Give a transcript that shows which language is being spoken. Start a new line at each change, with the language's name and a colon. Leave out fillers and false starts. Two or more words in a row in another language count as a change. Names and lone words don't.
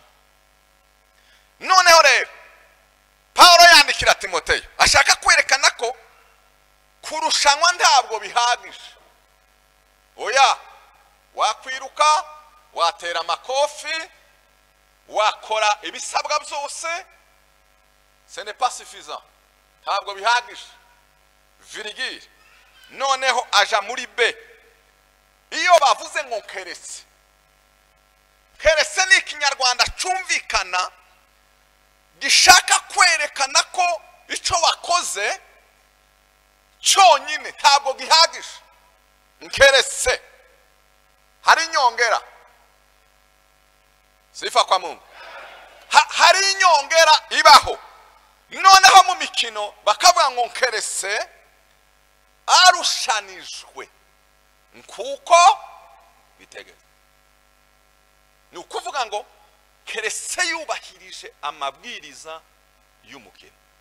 Kinyarwanda: Noneho rero Paulo yandikira Timoteyo ashaka kwerekana ko kurushanwa ntabwo bihagije. Oya, wakwiruka, watera amakofi, wakora ibisabwa byose,
French: ce n'est pas suffisant,
Kinyarwanda: ntabwo bihagije. Virgile. Noneho aja muri B. Iyo bavuze ngo keretse, keretse ni ikinyarwanda cyumvikana gishaka kwerekana ko icyo wakoze cyonyine ntabwo gihagije. Keretse hari inyongera.
Swahili: Sifa kwa Mungu.
Kinyarwanda: Hari inyongera ibaho. Noneho mu mikino bakavuga ngo keretse arushanijwe kuko bitegetswe. Ni ukuvuga haravuga ngo keretse yubahirije amabwiriza y'umukene.